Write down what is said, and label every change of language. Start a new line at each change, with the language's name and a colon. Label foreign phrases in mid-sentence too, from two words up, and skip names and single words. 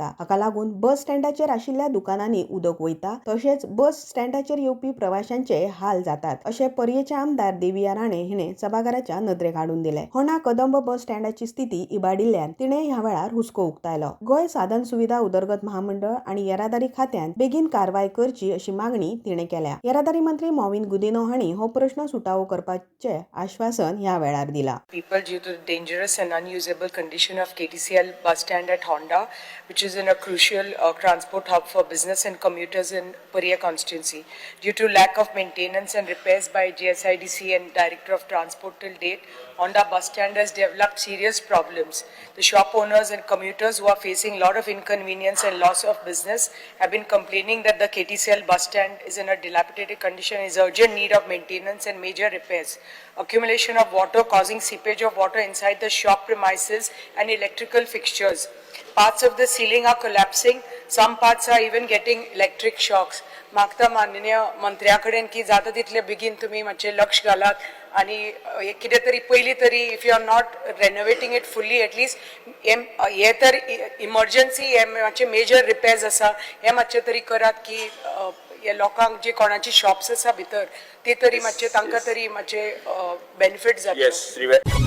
Konkani: हाका लागून बस स्टँडाचेर आशिल्ल्या दुकानांनी उदक वयता तशेंच बस स्टँडाचेर येवपी प्रवाशांचे हाल जातात अशें पर्येचे आमदार देविया राणे हिणें सभाघराच्या नदरेक हाडून दिलें. होंडा कदंब बस स्टँडाची स्थिती इबाडिल्ल्यान तिणें ह्या वेळार हुस्को उक्तायलो. गोंय साधन सुविधा उदरगत महामंडळ आनी येरादारी खात्यान बेगीन कारवाय करची अशी मागणी तिणें केल्या. येरादारी मंत्री मॉविन गुदिनो हांणी हो प्रश्न सुटावो करपाचें आश्वासन ह्या वेळार दिलां.
English: People due to the dangerous and unusable condition of KTCL bus stand at Honda, which is in a crucial transport hub for business and commuters in Puriya constituency. Due to lack of maintenance and repairs by GSIDC and Director of Transport till date, Honda bus stand has developed serious problems. The shop owners and commuters who are facing a lot of inconvenience and loss of business have been complaining that the KTCL bus stand is in a dilapidated condition, is urgent need of maintenance and major repairs. Accumulation of water causing seepage of water inside the shop premises and electrical fixtures. Parts of the ceiling are collapsing. Some parts are even getting electric shocks.
Konkani: मागता माननीय मंत्र्या कडेन की जाता तितले बेगीन तुमी मातशें लक्ष घालात आनी कितें तरी पयलीं तरी
English: if you are not renovating it fully atleast
Konkani: हे तर इमर्जन्सी हे मातशे
English: major repairs
Konkani: आसा हे मातशे तरी करात की हे लोकांक जे कोणाची शॉप्स आसा भितर ते तरी मातशे तांकां तरी मातशे बेनिफीट जातलो.